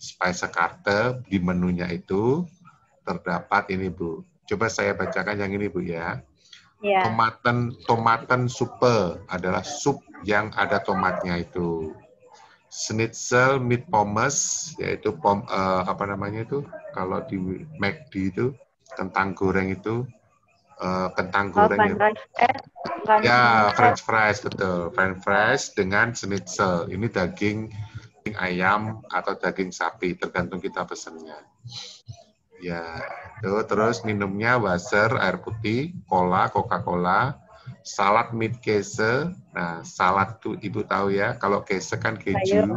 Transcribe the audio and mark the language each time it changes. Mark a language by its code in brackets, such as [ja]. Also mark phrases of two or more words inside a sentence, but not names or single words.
[id] Speisekarte di menunya itu terdapat ini, Bu. Coba saya bacakan yang ini, Bu, ya. Ya. [de] Tomaten suppe [id] adalah sup yang ada tomatnya itu. [de] Schnitzel mit pommes, [id] yaitu apa namanya itu, kalau di McD itu kentang goreng itu, kentang goreng ya. Ya, [en] French fries, betul. French fries dengan schnitzel. [id] Ini daging ayam atau daging sapi, tergantung kita pesennya. Ya, itu terus minumnya Wasser, air putih, [de] cola, Coca-Cola, salad mit Käse. [id] Nah, salad tuh Ibu tahu ya, kalau Käse kan keju.